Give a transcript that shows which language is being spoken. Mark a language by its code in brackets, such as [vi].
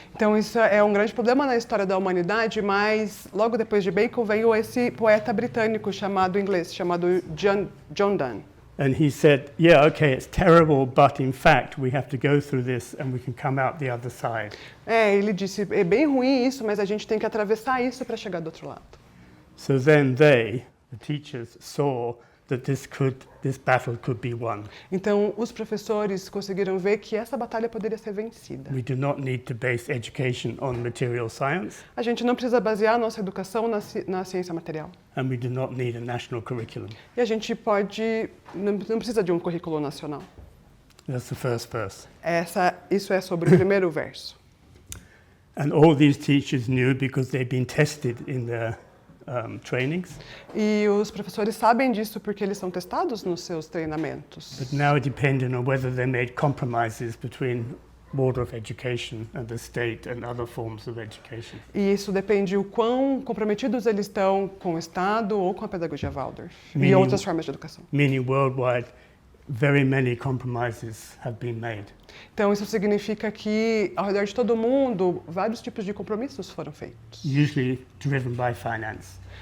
[pt] Então isso é um grande problema na história da humanidade, mas logo depois de Bacon veio esse poeta britânico chamado John Donne. [en] And he said, yeah, okay, it's terrible, but in fact, we have to go through this and we can come out the other side. [pt] Ele disse, é bem ruim isso, mas a gente tem que atravessar isso para chegar do outro lado. [en] So then they, the teachers, saw that this battle could be won. [pt] Então os professores conseguiram ver que essa batalha poderia ser vencida. [en] We do not need to base education on material science, [pt] A gente não precisa basear a nossa educação na ciência material. [en] and we do not need a national curriculum. [pt] E a gente não precisa de um currículo nacional. [en] That's the first verse. [pt] Isso é sobre o primeiro verso. [en] And all these teachers knew because they'd been tested in their trainings. [pt] E os professores sabem disso porque eles são testados nos seus treinamentos. [en] But now it depended on whether they made compromises between Waldorf education and the state and other forms of education. [pt] E isso depende o quão comprometidos eles estão com o Estado ou com a pedagogia Waldorf e [en] Meaning- [pt] outras formas de educação. [en] Meaning worldwide, very many compromises have been made. [pt] Então, isso significa que, ao redor de todo mundo, vários tipos de compromissos foram feitos. [en] Usually driven by finance.